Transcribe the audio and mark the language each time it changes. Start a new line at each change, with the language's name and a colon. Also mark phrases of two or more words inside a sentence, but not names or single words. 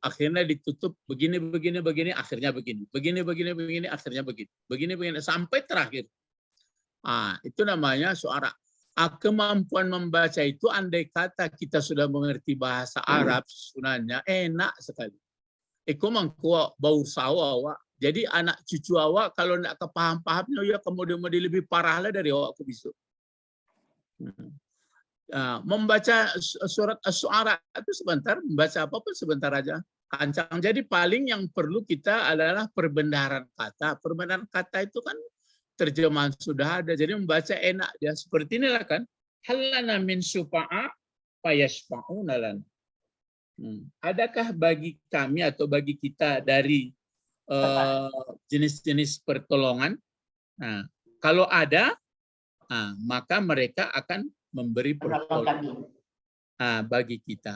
Indonesian: Akhirnya ditutup begini, akhirnya begini. Begini, akhirnya begini. Begini, sampai terakhir. Itu namanya Syu'ara. Kemampuan membaca itu andai kata kita sudah mengerti bahasa Arab, sebenarnya enak sekali.
Minangkabau: Eko mangko bau sawa. Jadi anak cucu awak kalau nak kepaham-pahamnya ya kemudian lebih parah lah dari awak besok.
Indonesian: Membaca surat Asy-Syu'ara itu sebentar, membaca apapun sebentar aja. Kancang. Jadi paling yang perlu kita adalah perbendaharaan kata. Perbendaharaan kata itu kan terjemahan sudah ada, jadi membaca enak dia. Seperti inilah kan.
Arabic: هل لنا من شفعاء فيشفعوا لنا.
Indonesian: Adakah bagi kami atau bagi kita dari jenis-jenis pertolongan? Nah, kalau ada, maka mereka akan memberi pertolongan bagi kita.